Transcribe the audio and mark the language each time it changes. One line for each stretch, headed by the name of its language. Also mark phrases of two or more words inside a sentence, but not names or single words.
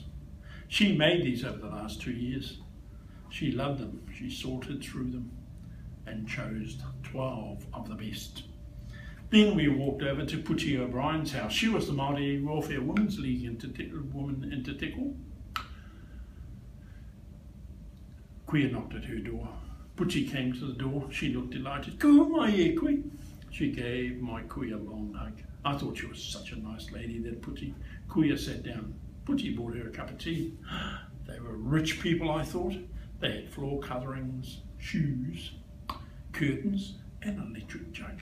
English: She made these over the last 2 years. She loved them, she sorted through them and chose 12 of the best. Then we walked over to Puchi O'Brien's house. She was the Māori Welfare Women's League woman in Te Teko. Kuia knocked at her door. Puchi came to the door. She looked delighted.
Māori: Ko mai e koe.
English: She gave my Kuia a long hug. I thought she was such a nice lady, that Puchi. Kuia sat down. Puchi bought her a cup of tea. They were rich people, I thought. They had floor coverings, shoes, curtains, and an electric jug.